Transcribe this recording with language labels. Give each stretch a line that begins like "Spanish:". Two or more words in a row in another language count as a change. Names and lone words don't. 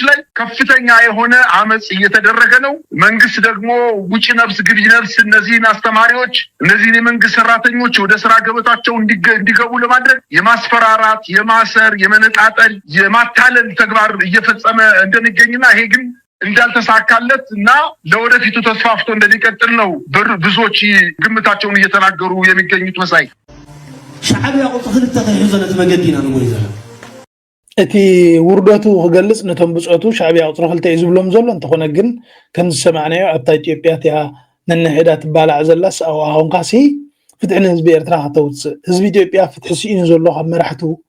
Amharic: ላይ ከፍተኛ የሆነ አመጽ እየተደረገ ነው። መንግስት ደግሞ ውጪ ነፍስ ግቢ ነፍስ እነዚህን አስተማሪዎች፣ እነዚህን የመንግስት ሰራተኞች ወደ ስራ ገበታቸው እንዲገቡ ለማድረግ የማስፈራራት፣ የማሰር፣ የመነጣጠል፣ የማታለል ተግባር እየፈጸመ እንደሚገኝና ይሄ ግን እንዳልተሳካለት እና ለወደፊቱ ተስፋፍቶ እንደሚቀጥል ነው ብዙዎች ግምታቸውን እየተናገሩ የሚገኙት። መሳይ
Tigrinya: ሻዕቢያ ቁጥር ክልተ ተሕዘነት መገዲና ነው ወይ ዘላ እቲ ውርደቱ ክገልጽ ነቶም ብጾቱ ሻዕቢያ ቁጥር ክልተ እዩ ዝብሎም ዘሎ እንተኾነ ግን ከም ዝሰማዕናዮ ኣብታ ኢትዮጵያ እቲያ ነንሕዳ ትባላዕ ዘላስ ኣሁን ካሲ ፍትሒ ንህዝቢ ኤርትራ ከተውፅእ ህዝቢ ኢትዮጵያ ፍትሒ ስኢኑ ዘሎ ካብ መራሕቱ